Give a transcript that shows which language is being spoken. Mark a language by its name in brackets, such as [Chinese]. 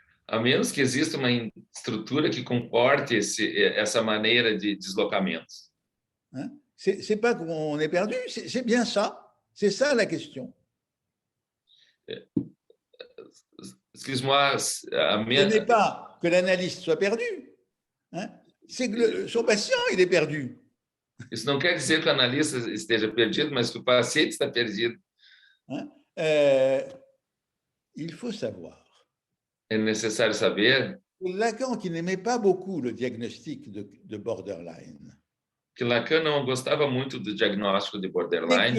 [Portuguese] A menos que exista uma estrutura que comporte essa maneira de deslocamento. Hein? [French] C'est pas qu'on est perdu, c'est bien ça. C'est ça la question. Excuse-moi, Ce n'est pas que l'analyste soit perdu, hein? C'est que son patient, il est perdu. [Portuguese] Isso não quer dizer que o analista esteja perdido, mas que o paciente está perdido. Hein? [French] Il faut savoir. [Portuguese] É necessário saber [French] Lacan, qui n'aimait pas beaucoup le diagnostic de borderline, [Portuguese] que Lacan não gostava muito do diagnóstico de borderline.